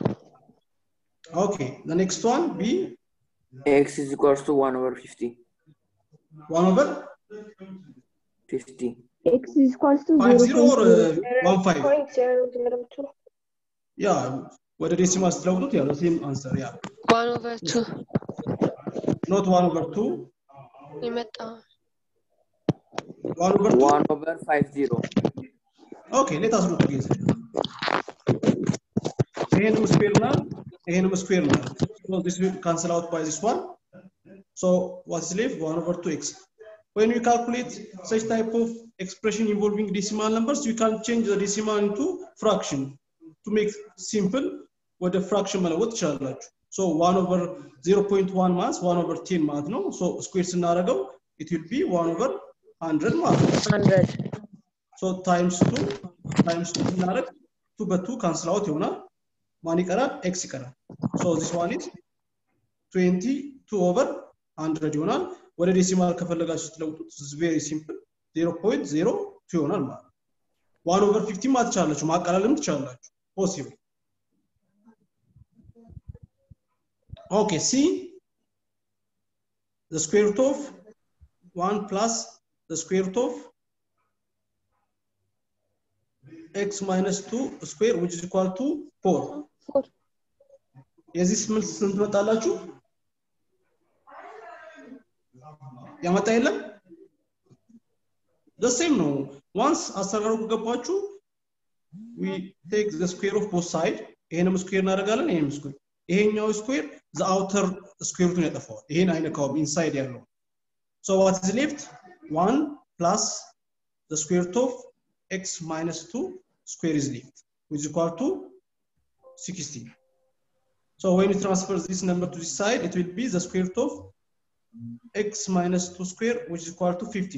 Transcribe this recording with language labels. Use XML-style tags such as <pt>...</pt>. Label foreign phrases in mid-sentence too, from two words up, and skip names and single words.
<en>Okay, the next one B. X is equals to 1 over 50. 1 over 50. X is equals to 50 or 15. 0.002. Yeah, what the decimal ስትለውጡት ያው the same answer. Yeah, 1 over 2 not 1 over 2.</en> <am>ይመጣ</am> <en>1 over 2. 1 over 50. Okay, let us do together. ይሄንም square now. So this will cancel out by this one. So what is left? 1 over 2x. when you calculate such type of expression involving decimal numbers, you can change the decimal into fraction to make simple with the fraction</en> <am>መለወጥ ትችላላችሁ።</am> <en>So 1 over 0.1 ማለት 1 over 10</en> <am>ማለት ነው.</am> <en>So square ስናደርገው it will be 1 over 100</en> <am>ማለት ነው.</am> <en>100. So times 2 ስናደርግ</en> <am>2 በ2</am> <en>cancel out ይሆናል.</en> <am>ማን ይቀራል? x ይቀራል.</am> <en>So this one is</en> <am>22 over 100 ይሆናል። ወደ ዴሲማል ከፈለጋችሁ ስትለውጡት</am> <en>is very simple</en> <am>0.02 ይሆናል ማለት ነው። 1 over 50 ማለት ትችላላችሁ፣ ማቀላለልም ትችላላችሁ possible.</am> <en>Okay, see the square root of 1 plus the square root of x minus 2 square which is equal to 4. 4.</en> <am>የዚህ መልስ ስንት መጣላችሁ? ያመጣ የለም?</am> <en>the same ነው። once አሰራሩ ከገባችሁ we take the square of both side</en> <am>ይሄንም ስኩዌር እናደርጋለን ይሄንም ስኩዌር ይሄኛው ስኩዌር</am> <en>the outer square root</en> <am>ያጠፋዋል ይሄን አይነካውም</am> <en>inside ያለው so what is left 1 plus the square root of x minus 2 square is left which is equal to 16. So when you transfer this number to this side it will be the square root of x minus 2 square which is equal to 15.</en>